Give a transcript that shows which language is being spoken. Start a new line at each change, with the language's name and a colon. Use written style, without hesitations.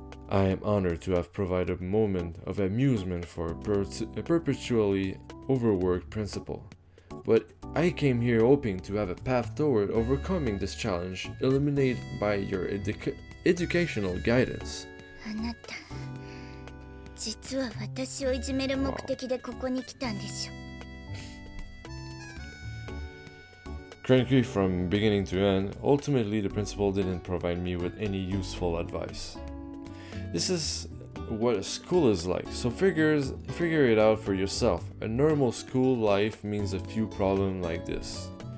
English: I am honored to have provided a moment of amusement for a perpetually overworked principal. But I came here hoping to have a path toward overcoming this challenge illuminated by your educational guidance.
Japanese: あなた、実は私をいじめる目的でここに来たんでしょ。
English: Cranky from beginning to end, ultimately the principal didn't provide me with any useful advice. This is what a school is like, so figure it out for yourself. A normal school life means a few problems like this.